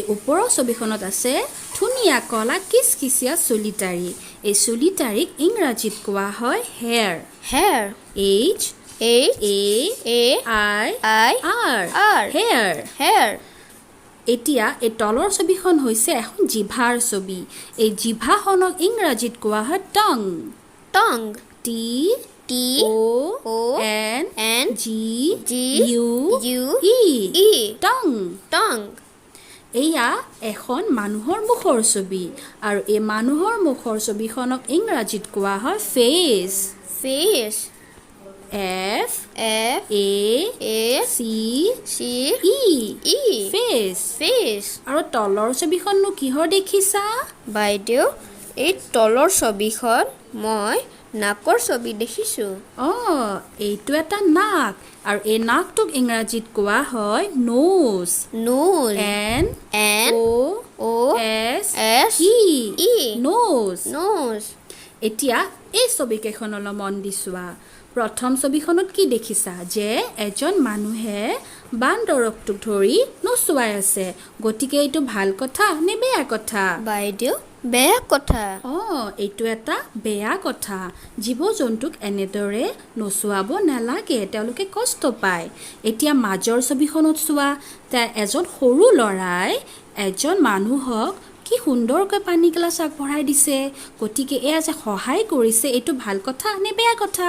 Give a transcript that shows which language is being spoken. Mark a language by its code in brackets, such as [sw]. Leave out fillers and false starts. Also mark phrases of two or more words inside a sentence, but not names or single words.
[as] ওপৰৰ ছবিখনত আছে ধুনীয়া কলা কিচকিচিয়া চুলিটাৰি এই চুলিটাৰিক ইংৰাজীত কোৱা হয় [en] hair H A I R hair [as] এতিয়া এই তলৰ ছবিখন হৈছে এখন জিভাৰ ছবি এই জিভাখনক ইংৰাজীত কোৱা হয় [en] tongue T T O O N N G G U U E E tongue tongue [as] এয়া এখন মানুহৰ মুখৰ ছবি আৰু এই মানুহৰ মুখৰ ছবিখনক ইংৰাজীত কোৱা হয় ফেচ [en] face F F A A C C E E ফেচ face [as] আৰু তলৰ ছবিখননো কিহৰ দেখিছা বাইদেউ এই তলৰ ছবিখন মই নাকৰ ছবি দেখিছোঁ এইটো এটা নাক আৰু এই নাকটোক ইংৰাজীত কোৱা হয় নোজ [en] nose N N O O S S E E নোজ nose [as] এতিয়া এই ছবিকেইখনলৈ মন দি চোৱা প্ৰথম ছবিখনত কি দেখিছা যে এজন মানুহে বান্দৰকটোক ধৰি নচুৱাই আছে গতিকে এইটো ভাল কথা নে বেয়া কথা বাইদেউ বেয়া কথা এইটো এটা বেয়া কথা জীৱ জন্তুক এনেদৰে নচুৱাব নালাগে তেওঁলোকে কষ্ট পায় এতিয়া মাজৰ ছবিখনত চোৱা এজন সৰু ল'ৰাই এজন মানুহক কি সুন্দৰকৈ পানী গিলাচ আগবঢ়াই দিছে গতিকে এয়া যে সহায় কৰিছে এইটো ভাল কথা নে বেয়া কথা